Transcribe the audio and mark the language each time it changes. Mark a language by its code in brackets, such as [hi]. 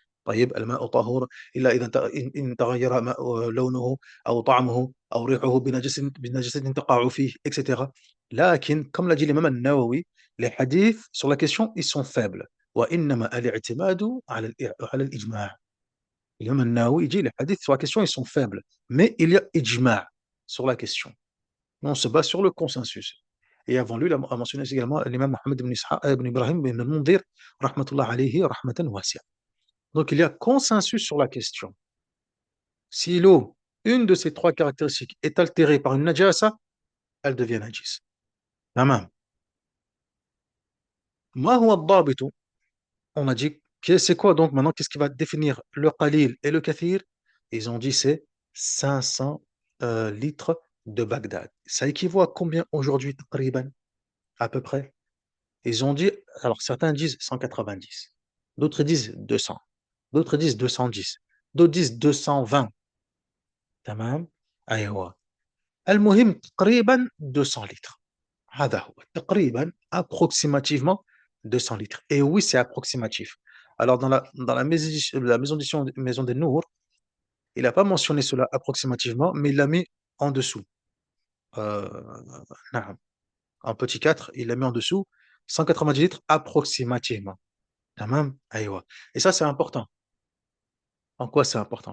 [ar] طيب الماء طهور إلا إذا إن تغير لونه أو طعمه أو ريحه بنجاسة تقع فيه etc. [fr] لكن comme l'a dit l'imam al-Nawawi, les hadiths sur la question ils sont faibles. [ar] وإنما الاعتماد على الإجماع. [fr] L'imam al-Nawawi dit les hadiths sur la question ils sont faibles, mais il y a ijma' sur la question. On se base sur le consensus. Et avant lui, il a mentionné également l'imam Mohammed ibn Ibrahim ibn al-Mundhir, rahmatullah alayhi, rahmatan wasi'a. Donc il y a consensus sur la question. Si l'eau, une de ces trois caractéristiques, est altérée par une najasa, elle devient najis. Tamam. [ar] Ma huwa ad-dabitu? [fr] On a dit, c'est quoi donc maintenant? Qu'est-ce qui va définir le qalil et le kathir? Ils ont dit c'est 500 litres de Bagdad. Ça équivaut à combien aujourd'hui, taqriban, à peu près? Ils ont dit, alors certains disent 190, d'autres disent 200, d'autres disent 210, d'autres disent 220. [ar] تمام. أيوة. المهم تقريبا [fr] 200 litres. [ar] هذا هو تقريبا [fr] approximativement 200 litres. Et oui, c'est approximatif. Alors dans la maison d'édition Maison des Nours, il n'a pas mentionné cela approximativement, mais il l'a mis en dessous. Euh, نعم. En petit 4, il l'a mis en dessous 190 litres approximativement. Tamam? Aïwa. Et ça, c'est important. En quoi c'est important?